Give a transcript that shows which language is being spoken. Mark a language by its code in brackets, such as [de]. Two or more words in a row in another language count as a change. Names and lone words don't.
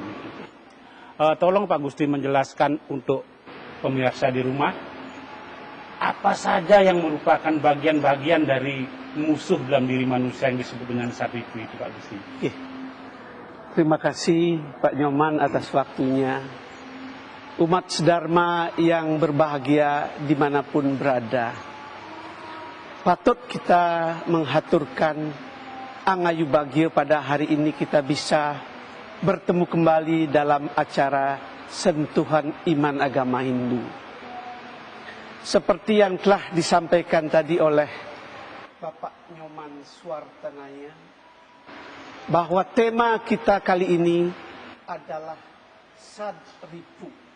[id] Tolong Pak Gusti menjelaskan untuk pemirsa di rumah, apa saja yang merupakan bagian-bagian dari musuh dalam diri manusia yang disebut dengan Sadripu itu, Pak Gusti. Terima kasih Pak Nyoman atas waktunya. Umat sedharma yang berbahagia dimanapun berada, patut kita menghaturkan angayu bagio pada hari ini kita bisa bertemu kembali dalam acara Sentuhan Iman Agama Hindu. Seperti yang telah disampaikan tadi oleh Bapak Nyoman Suartanaya, bahwa tema kita kali ini adalah Sadripu.